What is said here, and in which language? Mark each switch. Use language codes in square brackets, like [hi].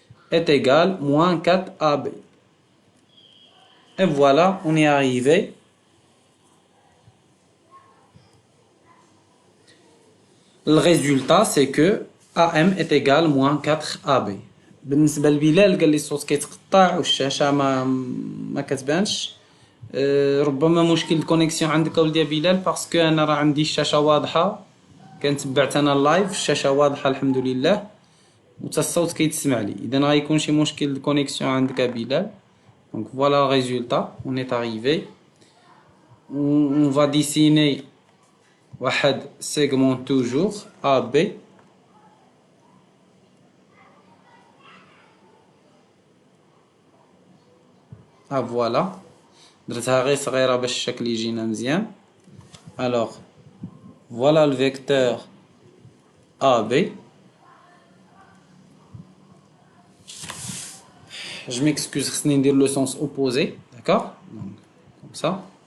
[fr] Est égal à moins 4 AB. Et voilà, on est arrivé. Le résultat, c'est que AM est égal à moins 4 AB. [ar] بالنسبة لبلال قال لي الصوت كيتقطع والشاشة ما كتبانش. ربما مشكل الكونيكسيون عندك اولدي بلال باسكو انا راه عندي الشاشة واضحة كنتبعت انا اللايف الشاشة واضحة الحمد لله وتا الصوت كيتسمع لي اذا غيكون شي مشكل الكونيكسيون عندك بلال. [fr] Donc voilà le résultat, on est arrivé. On va dessiner [ar] واحد [fr] segment toujours AB. Ah voilà. [ar] درتها غير صغيرة باش الشكل يجينا مزيان. [fr] Alors voilà le vecteur AB. Je m'excuse, [ar] خصني ندير [fr] le sens opposé, d'accord? Donc, comme ça.